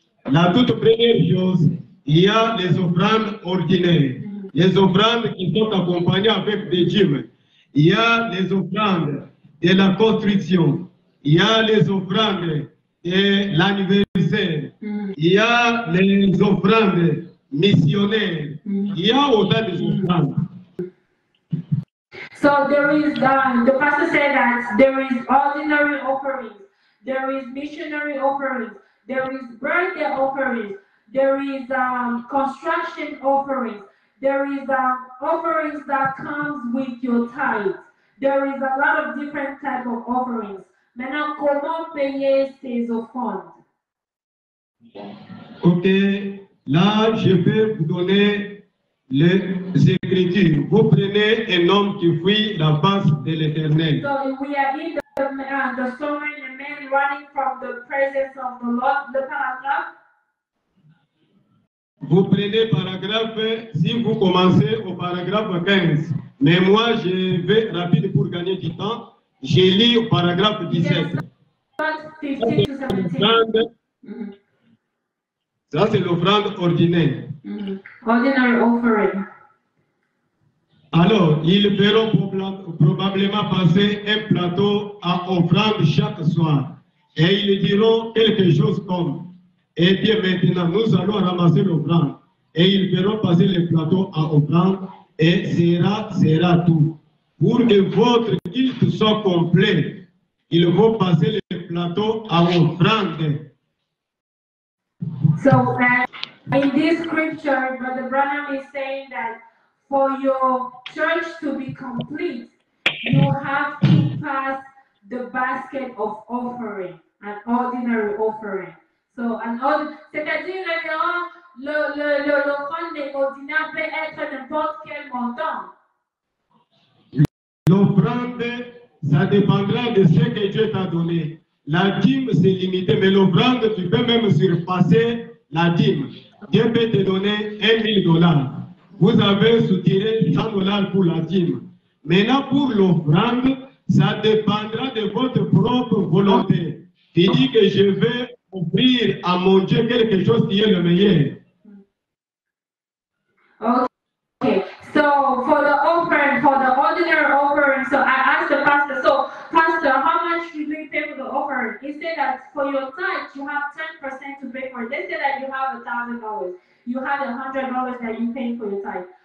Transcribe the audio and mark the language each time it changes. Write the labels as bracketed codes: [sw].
[fr] La toute première chose, il y a les offrandes ordinaires, les offrandes qui sont accompagnées avec des dîmes. Il y a les offrandes de la construction, il y a les offrandes de l'anniversaire, il y a les offrandes missionnaires, il y a autant de offrandes. [en] So there is, the pastor said that there is ordinary offerings, there is missionary offerings, there is birthday offerings, there is construction offerings, there is offerings that comes with your tithe. There is a lot of different type of offerings. [fr] Maintenant, comment payer ces offrandes? Ok, là je peux vous donner les Écritures. Vous prenez un homme qui fuit la face de l'Éternel. [en] So we are in the story, the man running from the presence of the Lord, the paragraphe. [fr] Vous prenez paragraphe, si vous commencez au paragraphe 15, mais moi je vais rapide pour gagner du temps, je lis au paragraphe 17. [en] 15 to 17. [fr] Ça c'est l'offrande ordinaire. [en] Ordinary offering. [fr] Alors, ils verront probablement passer un plateau à offrande chaque soir. Et ils diront quelque chose comme, eh bien maintenant, nous allons ramasser l'offrande. Et ils verront passer le plateau à offrande et sera tout. Pour que votre culte soit complet, il faut passer le plateau à offrande. [en] So in this scripture, Brother Branham is saying that for your church to be complete, you have to pass the basket of offering, an ordinary offering. [fr] So c'est-à-dire l'offrande ordinaire peut être n'importe quel montant. L'offrande, ça dépendra de ce que Dieu t'a donné. La dîme, c'est limité, mais l'offrande, tu peux même surpasser la dîme. Dieu peut te donner $1,000. Vous avez soutiré $100 pour la dîme. Maintenant, pour l'offrande, ça dépendra de votre propre volonté. Tu dis que je vais offrir à mon Dieu quelque chose qui est le meilleur. [en] Okay, so for the offering, for the ordinary offering, so I asked the pastor, so pastor, how much do we pay for the offering? He said that for your tithe, you have 10% to pay for it. They said that you have $1,000. You have $100 that you pay for your tithe.